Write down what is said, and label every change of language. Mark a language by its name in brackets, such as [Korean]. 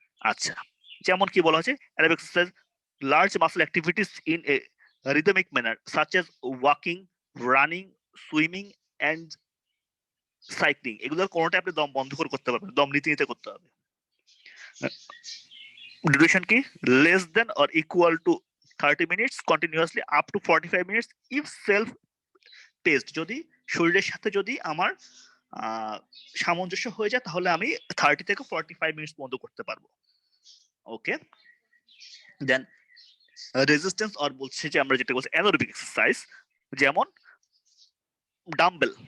[Bangla] আচ্ছা, যেমন কি বলা হচ্ছে [English] Aerobic exercise large muscle activities in a rhythmic manner such as walking, running, swimming and cycling. [Bangla] এগুলোর কোনোটা আপনি দম বন্ধ করে করতে পারবেন, দম নিতে নিতে করতে হবে। [English] Duration কি less than or equal to 30 minutes continuously up to 45 minutes if self paced। [Bangla] যদি শরীরের সাথে যদি আমার সামঞ্জস্য হয়ে যায় তাহলে আমি 30 থেকে 45 মিনিট বন্ধ করতে পারবো। [English] okay, then resistance [Bangla] আর বলছে যে আমরা যেটা বলছি অ্যানোরোবিক এক্সারসাইজ, যেমন ডাম্বেল।